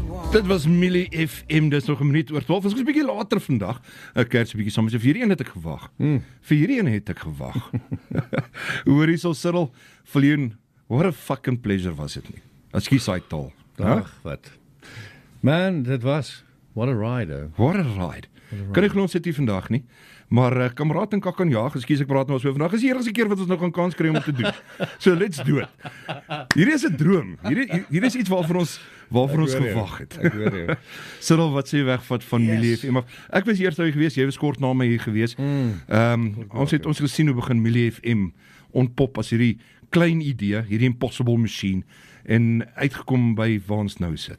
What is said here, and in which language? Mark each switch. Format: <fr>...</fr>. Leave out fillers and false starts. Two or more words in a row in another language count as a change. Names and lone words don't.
<af>Dit was Millie FM, dis nog 'n minuut oor 12. Ons is 'n bietjie later vandag. Ek kyk so 'n bietjie saam met 4:01 het ek gewag. 4:01 het ek gewag. Hoor hierso Cyril, Viljoen,</af> <en>what a fucking pleasure was</en> <af>dit nie. Ekskuus daai taal. Ag, wat. Man, dit was</af> <en>what a ride. What a ride.</en> <af>Kan ek glo ons sit hier vandag nie. Maar kameraad en Kakan jaag, ekskuus ek praat nou so vandag. Is die eerste keer wat ons nou gaan kans kry om te doen.</af> <en>So let's do it.</en> <af>Hierdie is 'n droom. Hier is iets waarvoor ons gewag het. Ek hoor jou. Cyril, wat sê jy wegvat van Millie FM? Ek was eers daar gewees, jy was kort na my hier gewees. Ons het gesien hoe begin Millie FM ontpop as hierdie klein idee, hierdie</af> <en>impossible machine</en> <af>en uitgekom by waar ons nou sit.</af>